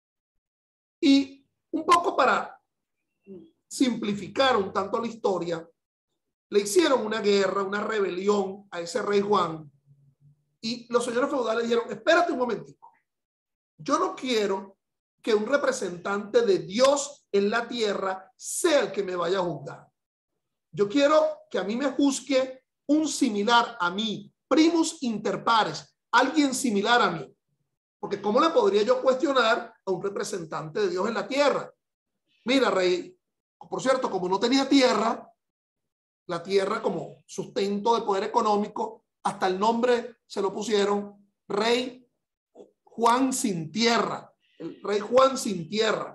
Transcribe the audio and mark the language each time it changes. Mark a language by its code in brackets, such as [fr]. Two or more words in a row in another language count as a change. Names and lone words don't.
[es] Y un poco para simplificar un tanto la historia, le hicieron una guerra, una rebelión a ese rey Juan, y los señores feudales dijeron, espérate un momentico, yo no quiero que un representante de Dios en la tierra sea el que me vaya a juzgar. Yo quiero que a mí me juzgue un similar a mí, [la] primus inter pares, [es] alguien similar a mí. Porque ¿cómo le podría yo cuestionar a un representante de Dios en la tierra? Mira, rey, por cierto, como no tenía tierra, la tierra como sustento de poder económico, hasta el nombre se lo pusieron Rey Juan sin tierra, el rey Juan sin tierra.